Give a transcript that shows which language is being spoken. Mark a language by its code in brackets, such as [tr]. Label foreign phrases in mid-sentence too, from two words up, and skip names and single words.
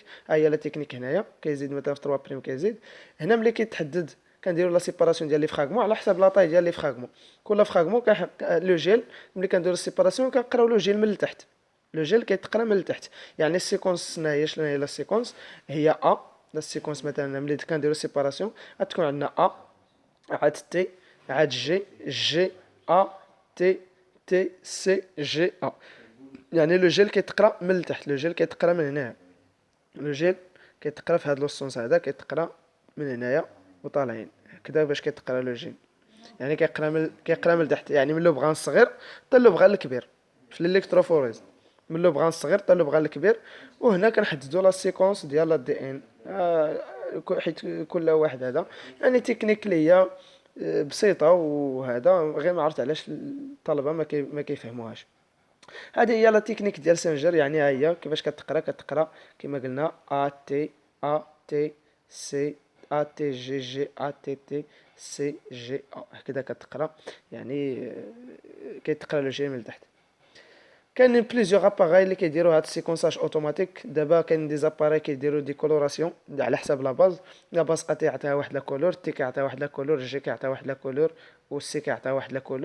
[ar] ها هي [fr] la technique [ar] هنايا كيزيد مثلا في 3 بريم كيزيد. هنا ملي كيتحدد كنديرو [fr] la séparation [ar] ديال [fr] les fragments [ar] على حسب لاطاي ديال [fr] les fragments. [ar] كل فراغمون [fr] le gel [ar] ملي كنديرو السيباراسيون كنقراو [fr] le gel [ar] من التحت. [fr] le gel [ar] كيتقرا من التحت يعني السيكونس شنو هي [fr] la séquence [ar] هي ا. [fr] la séquence [ar] مثلا ملي كنديرو سيباراسيون غتكون عندنا ا عاد تي عاد جي ا تي تي سي جي ا. يعني [fr] le gel [ar] كيتقرا من التحت، [fr] le gel [ar] كيتقرا من هنا. [fr] le gel [ar] كيتقرا في هذا لوسونس هذا كيتقرا من هنايا وطالعين هكذا باش كيتقرا [fr] le gel. [ar] يعني كيقرا من التحت يعني من لو بغان الصغير حتى لو بغان الكبير في الالكتروفوريز، من لو بغان الصغير حتى لو بغان الكبير. وهنا كنحددوا [fr] la séquence [ar] ديال الدي ان حيت كل واحد هذا يعني تكنيك اللي هي بسيطه، وهذا غير ما عرفت علاش الطلبه ما كيفهموهاش. هذه هي [fr] la technique [ar] ديال سانجر. يعني ها هي كيفاش كتقرا كما قلنا ا تي سي ا تي جي جي ا تي تي سي جي ا هكذا كتقرا. يعني كيتقرا لو جي من التحت. كاينين [fr] plusieurs appareils [ar] اللي كيديروا هاد [fr] séquençage automatique. [ar] دابا كاين [fr] des appareils [ar] كيديروا [fr] des colorations [ar] على حساب [fr] la base. la base [ar] ا كيعطيها واحد [fr] la couleur, [ar] تي كيعطيها واحد [fr] la couleur, [ar] جي كيعطيها واحد [fr] la couleur, [ar] والسي كيعطيها واحد [fr] la couleur.